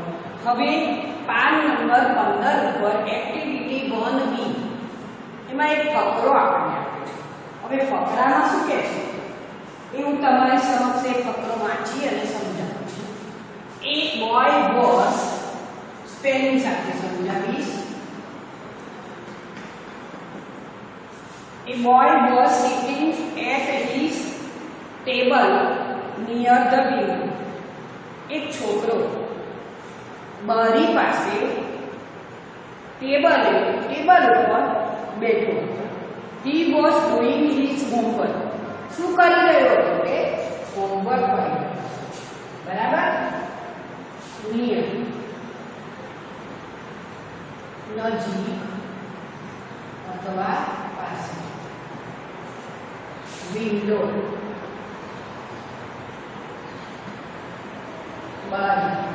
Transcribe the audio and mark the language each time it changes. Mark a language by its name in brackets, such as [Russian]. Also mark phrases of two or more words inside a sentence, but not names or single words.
[Gujarati] હવે પાન નંબર 15 ઉપર એક્ટિવિટી 1B એમાં એક ફકરો આપણને આપ્યો છે। હવે ફકરામાં શું કહે છે એ હું તમારી સમક્ષ એ ફકરો વાંચી અને સમજાવું છું। એક [English] boy was [Gujarati] સ્પેલિંગ સાથે સમજાવીશ। [English] A boy was sitting at his table near the window. [Gujarati] એક છોકરો બારી પાસે ટેબલ ઉપર બેઠો હતો। [English] He was doing his homework. [Gujarati] શું કરી રહ્યો હતો કે હોમવર્ક કરી રહ્યો હતો, બરાબર। near નજીક અથવા પાસે, વિન્ડો બારી,